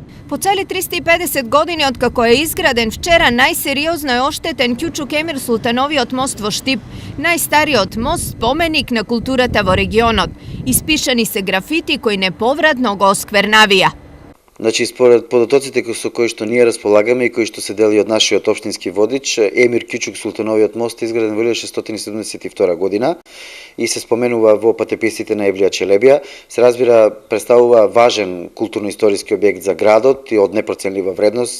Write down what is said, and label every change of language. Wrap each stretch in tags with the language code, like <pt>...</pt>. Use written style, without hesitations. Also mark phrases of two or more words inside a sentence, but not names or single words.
<mk>По цели 350 години од како је изграден вчера најсериозно је оштетен Кјучук Емир Султановиот мост во Штип, најстариот мост споменик на културата во регионот. Испишани се графити који неповратно го осквернавија. Значи, според податоците со кои што ние располагаме и кои што се дели од нашиот општински водич, Емир Кјучук Султановиот мост е изграден во 1672 година и се споменува во патеписите на Евлија Челебија. Се разбира, представува важен културно-историски објект за градот и од непроценлива вредност.</mk>